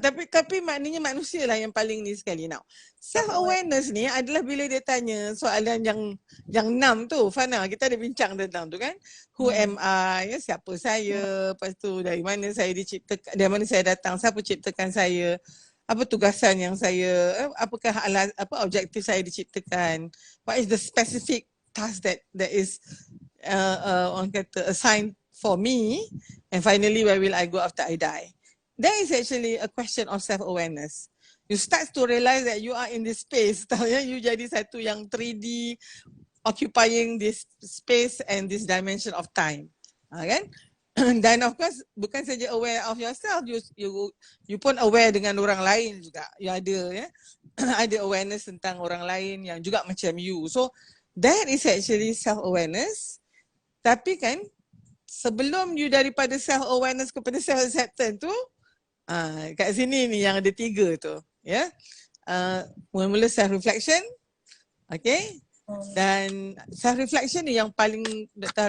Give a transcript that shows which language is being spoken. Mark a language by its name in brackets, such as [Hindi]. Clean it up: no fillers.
[Malay] Tapi maknanya manusia lah yang paling ni sekali. Now, self-awareness ni adalah bila dia tanya soalan yang 6 tu, Fana, kita ada bincang tentang tu kan. [English] Who am I? [Malay] Ya, siapa saya? Lepas tu dari mana saya diciptakan, dari mana saya datang, siapa ciptakan saya? Apa tugasan yang saya, apakah objektif saya diciptakan? [English] What is the specific task that is [Malay] orang kata [English] assigned for me? And finally, where will I go after I die? That is actually a question of self-awareness. You start to realize that you are in this space. [Malay] Tahu ya, [English] you [Malay] jadi satu yang 3D, [English] occupying this space and this dimension of time. Kan? [Malay] Dan of course bukan saja [English] aware of yourself, [Malay] you pun aware dengan orang lain juga. You ada ya, ada awareness tentang orang lain yang juga macam you. [English] So that is actually self-awareness. [Malay] Tapi kan sebelum you daripada self-awareness kepada self-acceptance tu, kat sini ni yang ada 3 tu, ya. Mula-mula self-reflection, okay. Dan self-reflection ni yang paling Dr.